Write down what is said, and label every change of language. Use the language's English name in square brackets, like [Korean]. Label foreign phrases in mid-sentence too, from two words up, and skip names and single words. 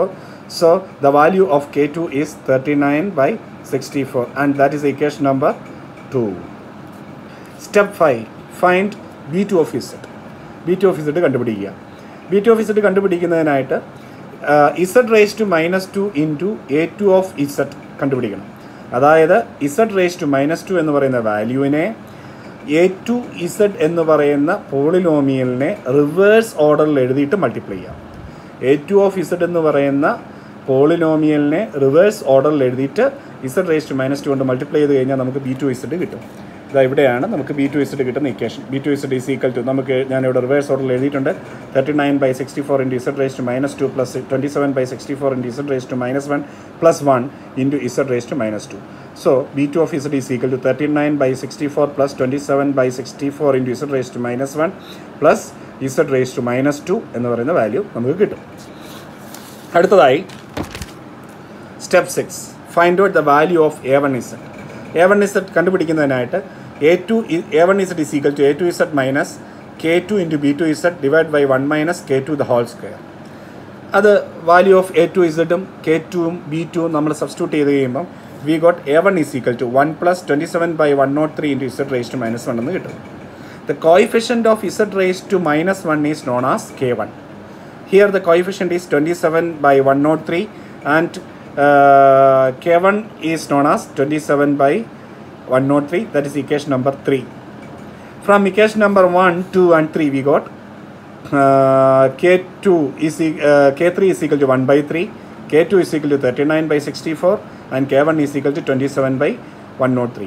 [English] So the value of k2 is 39 by 64, and that is equation number 2. Step 5. Find b2 of z. b2 of z [Malayalam] കണ്ടുപിടിക്കുക. [English] b2 of z [Malayalam] കണ്ടുപിടിക്കുന്നതിനായിട്ട് [English] z raised to minus 2 into a2 of z [Malayalam] കണ്ടുപിടിക്കണം. അതായത് [English] z raised to minus 2 [Malayalam] എന്ന് പറയുന്ന വാല്യൂവിനെ a2z എന്ന് പറയുന്ന പോളിനോമിയലിനെ [English] reverse orderil [Malayalam] എഴുതിയിട്ട് മൾട്ടിപ്ലൈ ചെയ്യാം. [English] a2 of z [Malayalam] എന്ന് പറയുന്ന പോളിനോമിയലിനെ [English] reverse orderil [Malayalam] എഴുതിയിട്ട് [English] z raised to minus 2 [Malayalam] കൊണ്ട് മൾട്ടിപ്ലൈ ചെയ്ത് കഴിഞ്ഞാൽ നമുക്ക് b2z കിട്ടും. ഇതാ ഇവിടെയാണ് നമുക്ക് b2z കിട്ടുന്ന ഇക്വേഷൻ. [English] b2z is equal to [Malayalam] ഞാനിവിടെ [English] reverse orderil [Malayalam] എഴുതിയിട്ടുണ്ട് [English] 39 by 64 into z raised to minus 2 [Malayalam] plus 27 by 64 into z raised to minus 1 plus 1 into z raised to minus 2. [English] So b2 of z is equal to 39 by 64 plus 27 by 64 into z raised to minus 1 plus z raised to minus 2 [Malayalam] എന്ന് പറയുന്ന വാല്യൂ നമുക്ക് കിട്ടും. അടുത്തതായി സ്റ്റെപ്പ് 6. [English] find out the value of a1z. a1z കണ്ടുപിടിക്കുന്നതിനായിട്ട് a1z is equal to a2z minus k2 into b2z divided by 1 minus k2 the whole square. [Malayalam] അത് വാല്യൂ ഓഫ് a2zഉം k2ഉം b2ഉം നമ്മൾ സബ്സ്റ്റിറ്റ്യൂട്ട് ചെയ്ത് കഴിയുമ്പം [English] we got a1 is equal to 1 plus 27 by 103 into z raised to minus 1 [Malayalam] എന്ന് കിട്ടും. [English] The coefficient of z raised to minus 1 is known as k1. Here the coefficient is 27 by 103 and K1 is known as 27 by 103. That is equation number 3. From equation number 1, 2 and 3 we got K3 is equal to 1 by 3, K2 is equal to 39 by 64, and K1 is equal to 27 by 103.